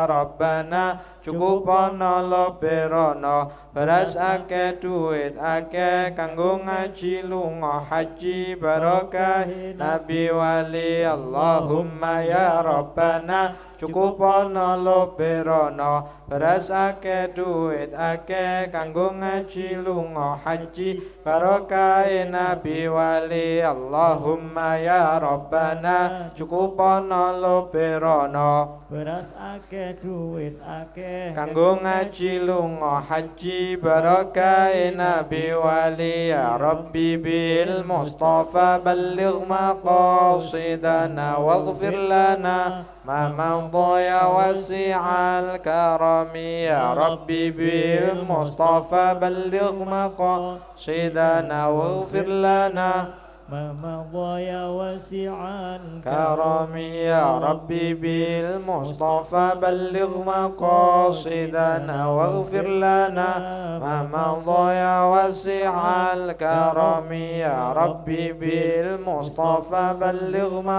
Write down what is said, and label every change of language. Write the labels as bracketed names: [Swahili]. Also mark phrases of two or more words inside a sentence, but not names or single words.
[Javanese] Rabbana cukupana luberono beras akeh duit akeh kanggo ngaji lunga haji barokah nabi wali [Arabic] اللهم يا ربنا [Javanese] cukupana luberono beras akeh duit akeh kanggo ngaji lunga haji barokah nabi wali Allahumma ya Rabbana cukupana luberono beras akeh duit akeh kanggo ngaji lunga haji barokah nabi wali [Arabic] يا ربي بالمصطفى بلغ مقاصدنا واغفر لنا ما مضى يا واسع الكرم يا ربي بالمصطفى بلغ مقاصدنا واغفر لنا ما مضى يا واسع الكرم يا ربي بالمصطفى بلغ مقاصدنا واغفر لنا ما مضى يا واسع الكرم يا ربي بالمصطفى بلغ